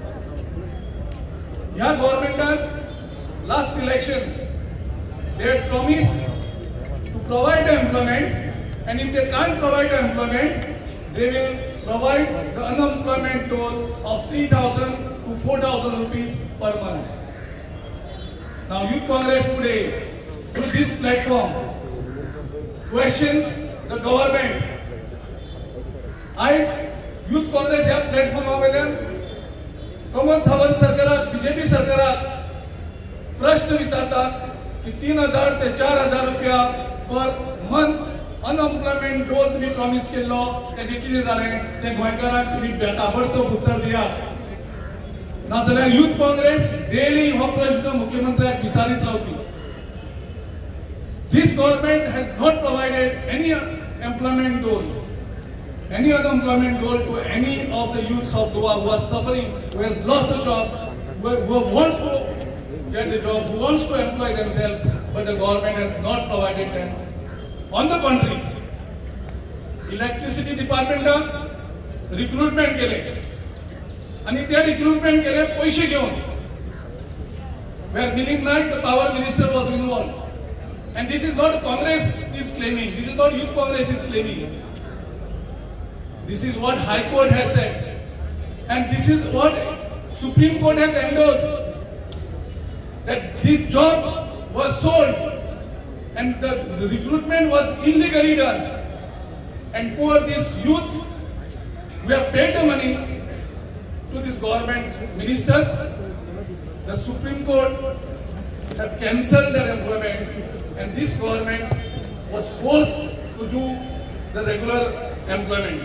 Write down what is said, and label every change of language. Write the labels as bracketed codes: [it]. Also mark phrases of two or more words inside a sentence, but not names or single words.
[en] Yeah, government last elections, they had promised to provide employment, and if they can't provide employment, they will provide the unemployment toll of 3,000 to 4,000 rupees per month. Now Youth Congress today, through this platform, questions the government. [kok] As Youth Congress ह्या प्लॅटफॉर्मावयल्यान प्रमोद सावंत सरकाराक, बीजेपी सरकाराक प्रश्न विचारतात की 3,000 ते 4,000 रुपया [en] per month unemployment roll [kok] तुम्ही प्रॉमिस केल्लो, तेजे कितें जालें ते गोंयकारांक तुम्ही ताबडतोब उत्तर दियात. नाजाल्यार यूथ काँग्रेस डेली हो प्रश्न मुख्यमंत्र्याक विचारीत रावतली. [en] This government has not provided any employment goal, any unemployment goal to any of the youths of Goa who are suffering, who has lost a job, who wants to get a job, who wants to employ themselves, but the government has not provided them. On the contrary, electricity department recruitment [mr] केले, आणि ते recruitment केले पैसे घेऊन, [en] where meaning not the power minister was involved. And this is not Congress is claiming, this is not Youth Congress is claiming. This is what High Court has said, and this is what Supreme Court has endorsed, that these jobs were sold and the recruitment was illegally done, and poor these youths who have paid the money to these government ministers, the Supreme Court have cancelled their employment, and this government was forced to do the regular employment.